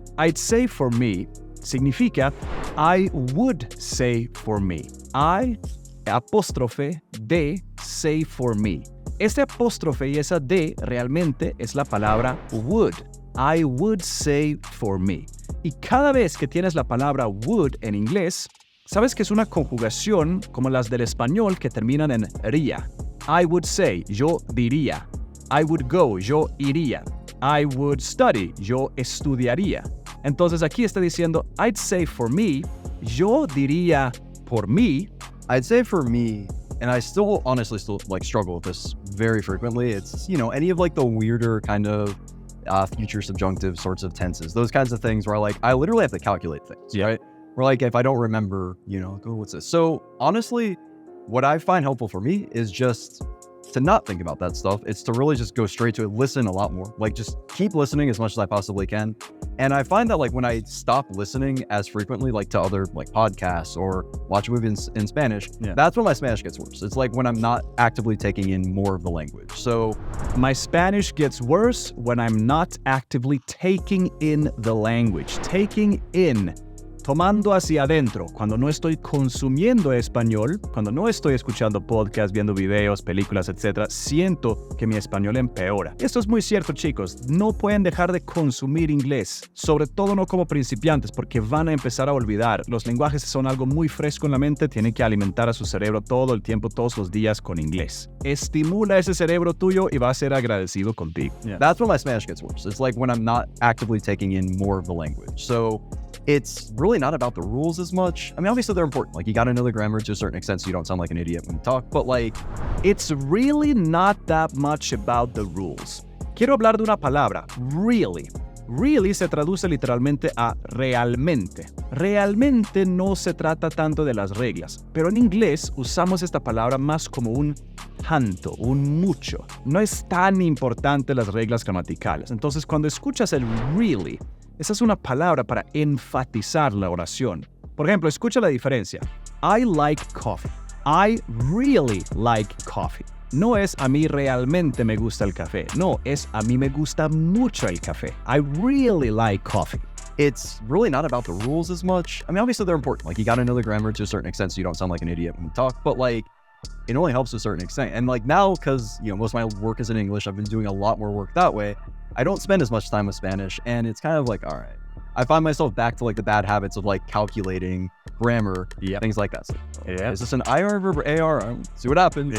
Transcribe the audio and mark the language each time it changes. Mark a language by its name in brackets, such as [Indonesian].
[English] I'd say for me [Spanish] significa [English] I would say for me. I, apóstrofe, de, say for me. [Spanish] Este apóstrofe y esa de realmente es la palabra would. [English] I would say for me. [Spanish] Y cada vez que tienes la palabra would en inglés, sabes que es una conjugación como las del español que terminan en ría. [English] I would say, [Spanish] yo diría. [English] I would go, [Spanish] yo iría. [English] I would study, [Spanish] yo estudiaría. Entonces aquí está diciendo, [English] I'd say for me, [Spanish] yo diría por mí. [English] I'd say for me, and I honestly like struggle with this very frequently. It's, any of like the weirder kind of future subjunctive sorts of tenses, those kinds of things where I literally have to calculate things, right? Where like if I don't remember, what's this? So honestly, what I find helpful for me is just to not think about that stuff. It's to really just go straight to it, listen a lot more, like just keep listening as much as I possibly can. And I find that like when I stop listening as frequently, like to other like podcasts or watch movies in Spanish, that's when my Spanish gets worse. It's like when I'm not actively taking in more of the language. So my Spanish gets worse when I'm not actively taking in the language. Taking in. [Spanish] Tomando hacia adentro, cuando no estoy consumiendo español, cuando no estoy escuchando podcasts, viendo videos, películas, etc., siento que mi español empeora. Esto es muy cierto, chicos. No pueden dejar de consumir inglés, sobre todo no como principiantes, porque van a empezar a olvidar. Los lenguajes son algo muy fresco en la mente, tienen que alimentar a su cerebro todo el tiempo, todos los días con inglés. Estimula ese cerebro tuyo y va a ser agradecido contigo. [English] That's when my Spanish gets worse. It's like when I'm not actively taking in more of the language. So it's really not about the rules as much. I mean, obviously they're important. Like you got to know the grammar to a certain extent so you don't sound like an idiot when you talk, but like, it's really not that much about the rules. [Spanish] Quiero hablar de una palabra, really. Really se traduce literalmente a realmente. Realmente no se trata tanto de las reglas, pero en inglés usamos esta palabra más como un tanto, un mucho. No es tan importante las reglas gramaticales. Entonces, cuando escuchas el really, esa es una palabra para enfatizar la oración. Por ejemplo, escucha la diferencia. [English] I like coffee. I really like coffee. [Spanish] No es a mí realmente me gusta el café. No, es a mí me gusta mucho el café. [English] I really like coffee. It's really not about the rules as much. I mean, obviously they're important. Like you got to know the grammar to a certain extent so you don't sound like an idiot when you talk, but like it only helps to a certain extent. And like now, because most of my work is in English, I've been doing a lot more work that way. I don't spend as much time with Spanish, and it's kind of like, all right, I find myself back to like the bad habits of like calculating grammar, things like that. So, is this an IR verb or AR? See what happens.